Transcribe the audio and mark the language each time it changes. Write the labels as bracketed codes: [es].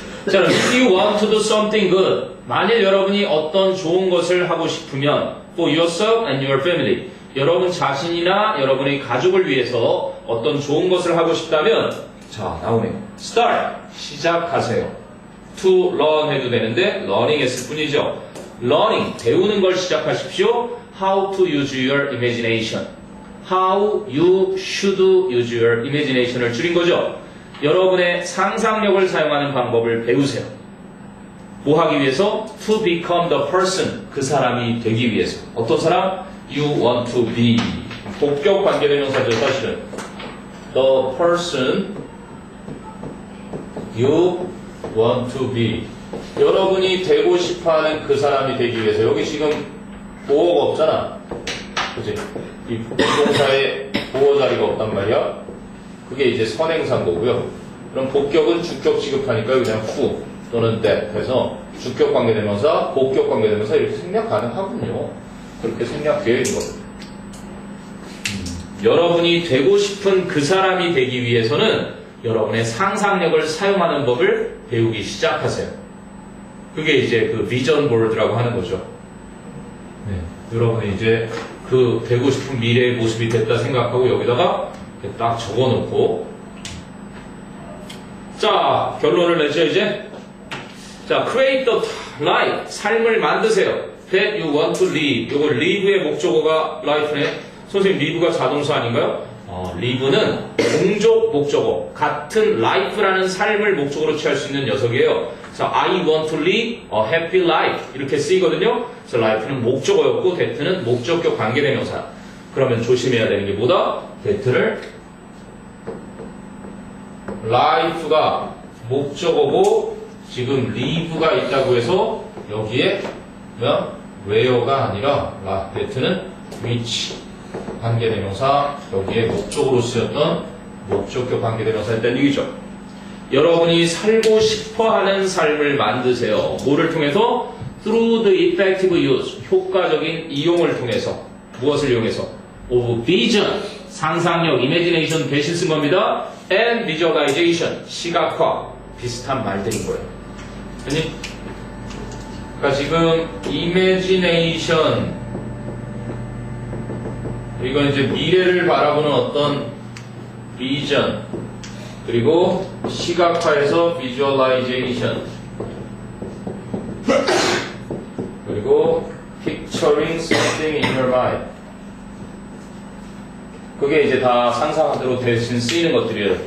[ko] 자, [en] if you want to do something good, [ko] 만일 여러분이 어떤 좋은 것을 하고 싶으면 [en] for yourself and your family, [ko] 여러분 자신이나 여러분의 가족을 위해서 어떤 좋은 것을 하고 싶다면 자, 나오네요. start, 시작하세요. [en] to learn [ko] 해도 되는데 learning 했을 뿐이죠. learning, 배우는 걸 시작하십시오. [en] how to use your imagination. how you should use your imagination을 [ko] 줄인 거죠. 여러분의 상상력을 사용하는 방법을 배우세요. 뭐 하기 위해서? [en] to become the person, [ko] 그 사람이 되기 위해서. 어떤 사람? [en] you want to be [ko] 복격 관계대명사죠, 사실은. [en] The person you want to be. [ko] 여러분이 되고 싶어하는 그 사람이 되기 위해서. 여기 지금 보어가 없잖아. 그치? 이 동사에 보어 자리가 없단 말이야. 그게 이제 선행사인 거고요. 그럼 복격은 주격 취급하니까 그냥 who 또는 that 해서 주격 관계대명사, 복격 관계대명사 이렇게 생략 가능하군요. 그렇게 생략되어 있는 겁니다. 여러분이 되고 싶은 그 사람이 되기 위해서는 여러분의 상상력을 사용하는 법을 배우기 시작하세요. 그게 이제 그 비전 보드라고 하는 거죠. 네. 여러분이 이제 그 되고 싶은 미래의 모습이 됐다 생각하고 여기다가 이렇게 딱 적어놓고 자 결론을 내죠 이제. [en] 자 create the life [ko] 삶을 만드세요. [en] that you want to live. [ko] 요거 live의 목적어가 life네. 선생님 live가 자동사 아닌가요? live는 동족 목적어 같은 life라는 삶을 목적어로 취할 수 있는 녀석이에요. [en] 그래서 I want to live a happy life [ko] 이렇게 쓰이거든요. 그래서 life는 목적어였고 that는 목적격 관계대명사. 그러면 조심해야 되는 게 뭐다? that를 life가 목적어고 지금 live가 있다고 해서 여기에 where가 아니라 that는 which 관계대명사 여기에 목적으로 쓰였던 목적격 관계대명사였다는 얘기죠. 여러분이 살고 싶어하는 삶을 만드세요. 뭐를 통해서? [en] Through the effective use [ko] 효과적인 이용을 통해서. 무엇을 이용해서? [en] Of vision [ko] 상상력, imagination 대신 쓴 겁니다. [en] And visualization [ko] 시각화 비슷한 말들인 거예요. 아니? 그러니까 지금 imagination 이건 이제 미래를 바라보는 어떤 비전 그리고 시각화에서 visualization 그리고 [en] picturing something in your mind [ko] 그게 이제 다 상상대로 대신 쓰이는 것들이에요.